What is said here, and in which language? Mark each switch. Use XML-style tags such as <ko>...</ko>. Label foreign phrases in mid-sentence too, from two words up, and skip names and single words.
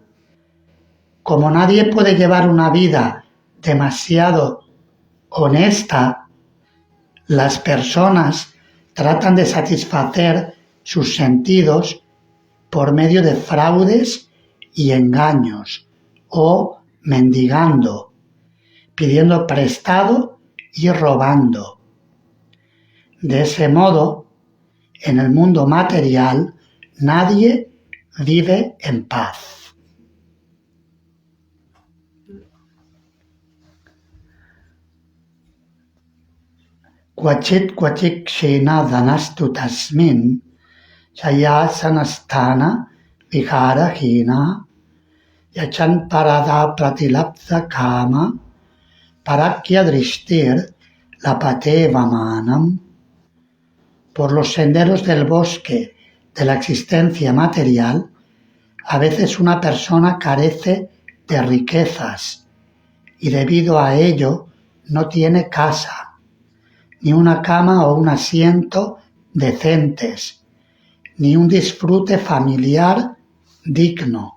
<es>Como nadie puede llevar una vida demasiado honesta, las personas tratan de satisfacer sus sentidos por medio de fraudes y engaños o mendigando, pidiendo prestado y robando. De ese modo, en el mundo material, nadie vive en paz.</es> <sa>क्वचित् क्षीण धनस्तु तस्मिन् शय्यासनस्थान विहारहीनः याचन् परात् अप्रतिलब्ध कामः पारक्य दृष्टिर् लभते अवमानम्.</sa> <es>Por los senderos del bosque de la existencia material, a veces una persona carece de riquezas y debido a ello no tiene casa, ni una cama o un asiento decentes, ni un disfrute familiar digno.</es>